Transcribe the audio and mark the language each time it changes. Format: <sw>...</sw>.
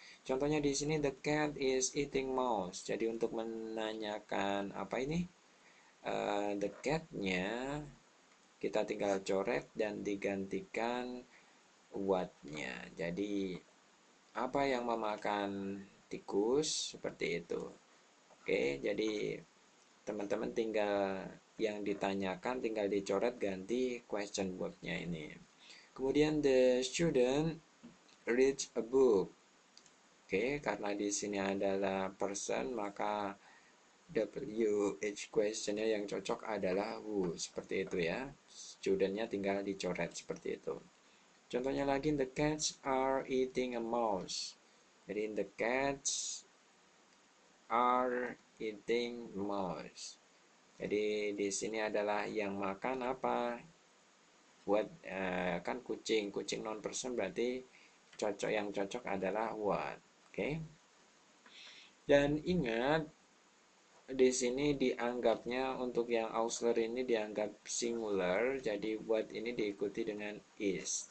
<id>Contohnya di sini</id> <en>the cat is eating mouse.</en> <id>Jadi untuk menanyakan apa ini? The cat-nya kita tinggal coret dan digantikan what-nya. Jadi apa yang memakan tikus seperti itu. Oke, jadi teman-teman tinggal yang ditanyakan tinggal dicoret ganti question word-nya ini. Kemudian</id> <en>the student reads a book.</en> <id>Oke, karena di sini adalah person maka WH questionnya yang cocok adalah who, seperti itu ya. Studentnya tinggal dicoret seperti itu. Contohnya lagi,</id> <en>the cats are eating a mouse.</en> <id>Jadi</id> <en>the cats are eating mouse.</en> <id>Jadi di sini adalah yang makan apa? What, kan kucing, kucing non person berarti cocok, yang cocok adalah what. Oke. Dan ingat di sini dianggapnya untuk yang auxiliary ini dianggap singular, jadi what ini diikuti dengan is.</id>